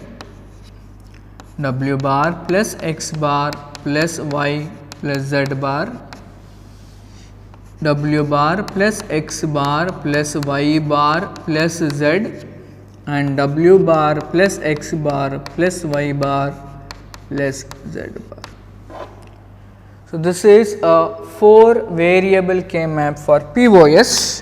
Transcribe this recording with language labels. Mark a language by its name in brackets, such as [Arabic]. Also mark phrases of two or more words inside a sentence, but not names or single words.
[English] w bar plus x bar plus y plus z bar, w bar plus x bar plus y bar plus z and w bar plus x bar plus y bar plus z bar. So, this is a 4 variable K map for POS.